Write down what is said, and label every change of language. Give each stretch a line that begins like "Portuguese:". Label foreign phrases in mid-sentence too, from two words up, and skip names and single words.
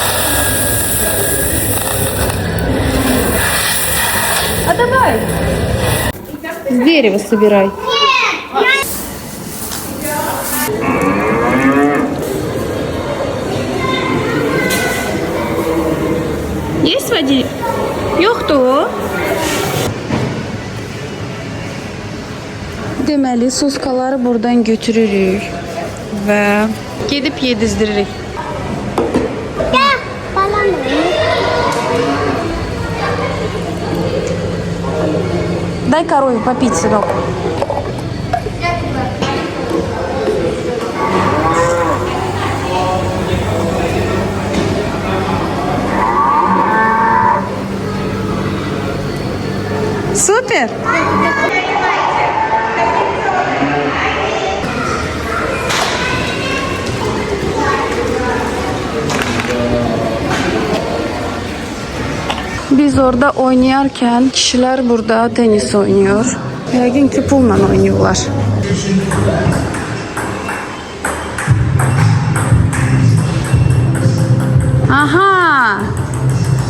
Russian: А давай. С дерева собирай. Есть водитель?
Azerbaijani: Yoxdur. Deməli, soskaları buradan götürürük və gedib yedizdiririk.
Turkish: Gel. Bana mı?
Russian: Дай корове попить, сынок. Супер!
Turkish: Biz orada oynayarken kişiler burada tenis oynuyor.
Azerbaijani: Yəqin ki pulla oynuyorlar. Aha!